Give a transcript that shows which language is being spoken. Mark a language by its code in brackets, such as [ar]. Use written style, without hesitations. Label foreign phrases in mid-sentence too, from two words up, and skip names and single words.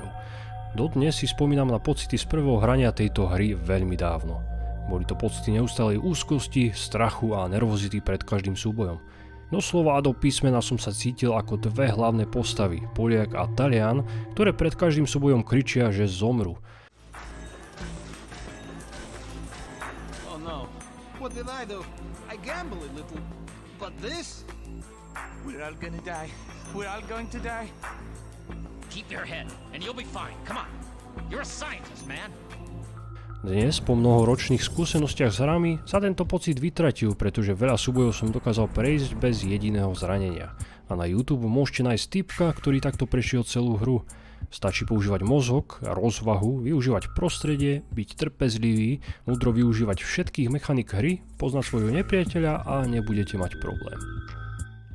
[sk] Dodnes si spomínam na pocity z prvého hrania tejto hry veľmi dávno. Boli to pocity neustálej úzkosti, strachu a nervozity pred každým súbojom. Doslova a do písmena som sa cítil ako dve hlavné postavy, Poliak a Talian, ktoré pred každým súbojom kričia, že zomru. [en] What did I do? I gamble a little. But this? We're all gonna die. We're all going to die. Keep your head, and you'll be fine. Come on. You're a scientist, man. [sk] Dnes, po mnohoročných skúsenostiach s hrami, sa tento pocit vytratil, pretože veľa súbojov som dokázal prejsť bez jediného zranenia. A na YouTube môžete nájsť typka, ktorý takto prešiel celú hru. Stačí používať mozog, rozvahu, využívať prostredie, byť trpezlivý, múdro využívať všetkých mechanik hry, poznať svojho nepriateľa a nebudete mať problém.